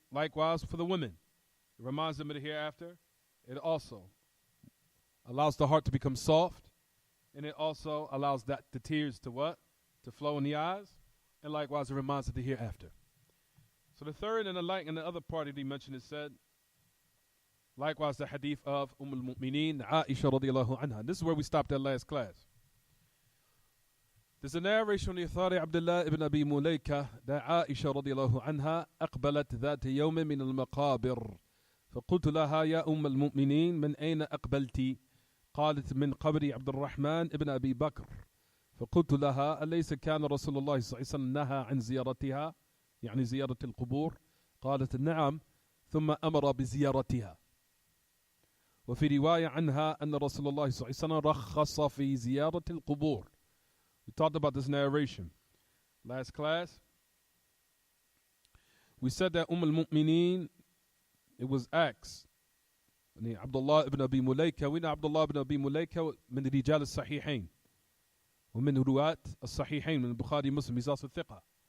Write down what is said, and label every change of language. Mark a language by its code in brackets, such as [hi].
[en] Likewise for the women, it reminds them of the hereafter. It also allows the heart to become soft, and it also allows the tears to what? To flow in the eyes, and likewise it reminds of the hereafter. So the third and the other part that he mentioned is said. Likewise, the hadith of al-Mu'mineen, Isha radiallahu anha. This is where we stopped at last class. There's a narration on the authority Abdullah ibn Abi Mulaika that Aisha radiallahu anha [ar] أقبلت ذات يوم من المقابر فقلت لها يا المؤمنين من أين أقبلتِ قالت من قبر عبد الرحمن ابن أبي بكر فقلت لها أليس كان رسول الله صلى الله عليه وسلم نهى عن زيارتها يعني زيارة القبور قالت نعم ثم أمر بزيارتها وفي رواية عنها أن رسول الله صلى الله عليه وسلم رخص في زيارة القبور. [en] We talked about this narration last class. We said that al-Mu'mineen, it was asked Abdullah ibn Abi Mulaika. We know Abdullah ibn Abi Mulaika [ar] من رجال الصحيحين ومن رواة الصحيحين من [en] Bukhari Muslim. He's also thiqa.